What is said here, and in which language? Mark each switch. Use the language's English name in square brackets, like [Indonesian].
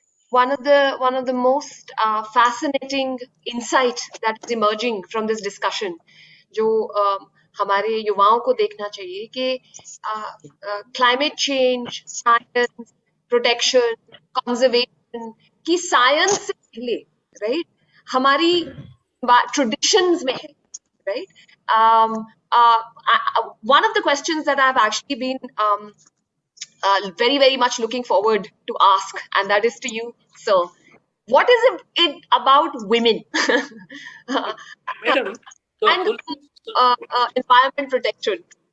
[English] one of the most fascinating insight that is emerging from this discussion, [Hindi] जो हमारे युवाओं को देखना चाहिए कि [English] climate change, science, protection, conservation [Hindi] की [English] science [Hindi] से पहले, [English] right? [Hindi] हमारी traditions में है, right? [English] One of the questions that I've actually been very, very much looking forward to ask, and that is to you, sir. What is it about women Madam, so and environment protection?